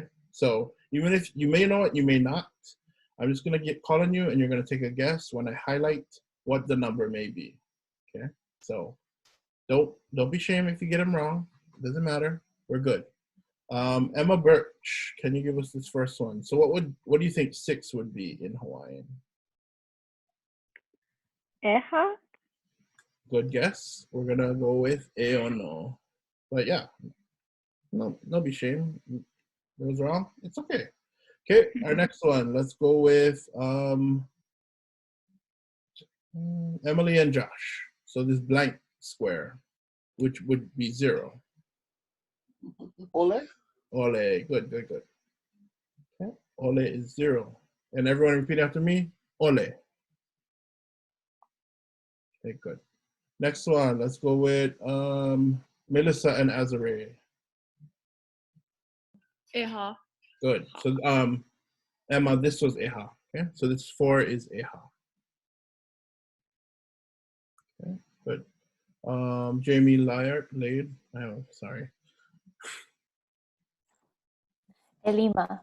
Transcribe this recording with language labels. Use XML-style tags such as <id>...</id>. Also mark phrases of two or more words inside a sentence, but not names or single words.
<en>So even if you may know it, you may not, I'm just going to call on you, and you're going to take a guess when I highlight what the number may be, okay? So Don't be ashamed if you get them wrong. Doesn't matter. We're good. Emma Birch, can you give us this first one? So what do you think 6 would be in Hawaiian? ʻEHIA. Good guess. We're gonna go with ʻEOno. But yeah, no be ashamed. It was wrong. It's okay. Okay, our next one. Let's go with Emily and Josh. So this blank square, which would be 0. Ole? Ole. Good. Okay. Ole is 0. And everyone repeat after me. Ole. Okay, good. Next one. Let's go with Melissa and Azare. ʻEHA. Good. So Emma, this was ʻEHA. Okay. So this 4 is ʻEHA. Okay. Good. Jamie Laird. Oh, sorry. Elima.</en>